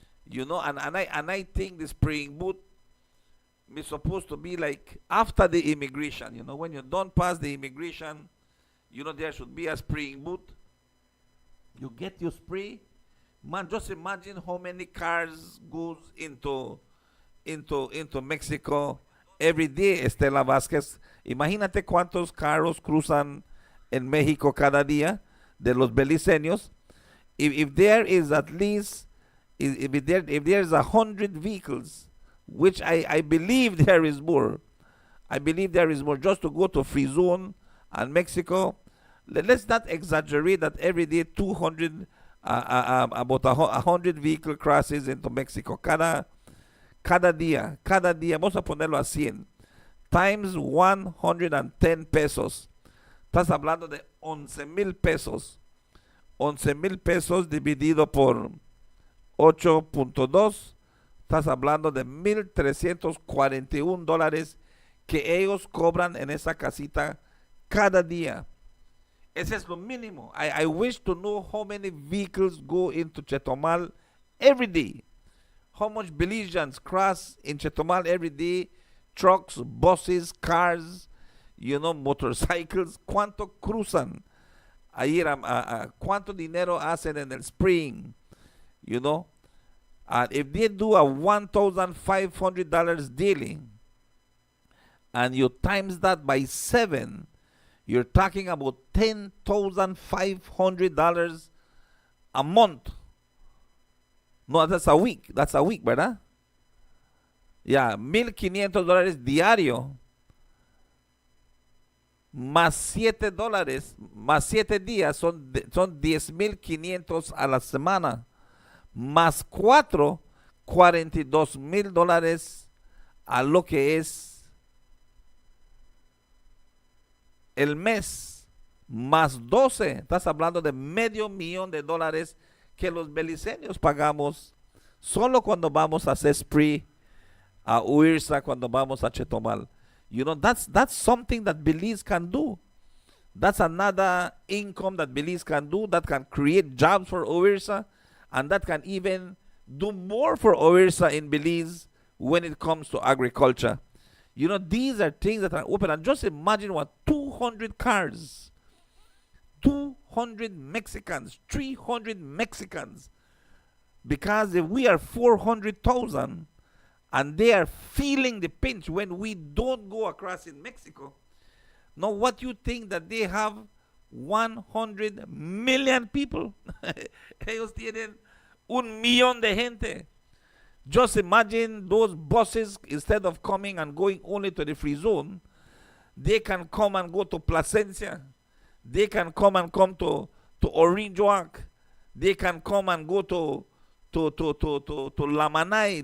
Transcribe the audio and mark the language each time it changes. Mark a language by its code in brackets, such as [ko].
[en] And I think the spraying booth is supposed to be like after the immigration. When you don't pass the immigration, there should be a spraying booth. You get your spray. Man, just imagine how many cars goes into Mexico every day, Estela Vázquez. [es] Imagínate cuántos carros cruzan en México cada día de los beliceños. [en] If there is at least, if there is 100 vehicles, which I believe there is more. I believe there is more just to go to free zone and Mexico. Let's not exaggerate that every day 200, about 100 vehicle crosses into Mexico. [es] Cada día, vamos a ponerlo a 100, times 110 pesos. Estás hablando de 11,000 pesos. 11,000 pesos dividido por 8.2. Estás hablando de $1,341 que ellos cobran en esa casita cada día. Ese es lo mínimo. [en] I wish to know how many vehicles go into Chetumal every day. How much Belizeans cross in Chetumal every day. Trucks, buses, cars, motorcycles. [es] ¿Cuánto cruzan? Ahí, ¿cuánto dinero hacen en el spring? [en] If they do a $1,500 daily, and you times that by 7, you're talking about $10,500 a month. No, that's a week, ¿verdad? [es] Ya, $1,500 diario, más $7, más 7 días, son 10,500 a la semana, más 4, $42,000 a lo que es el mes, más 12, estás hablando de $500,000 que los beliceños pagamos solo cuando vamos a hacer spree a Uirsa, cuando vamos a Chetumal. [en] That's something that Belize can do. That's another income that Belize can do, that can create jobs for Uirsa, and that can even do more for Uirsa in Belize when it comes to agriculture. These are things that are open. And just imagine 200 cars, 200 Mexicans, 300 Mexicans Because if we are 400,000 and they are feeling the pinch when we don't go across in Mexico, now what you think that they have 100 million people? [es] Ellos tienen 1 millón de gente. [en] Just imagine those buses, instead of coming and going only to the free zone, they can come and go to Placencia. They can come to Orinjoac. They can come and go to Lamanay.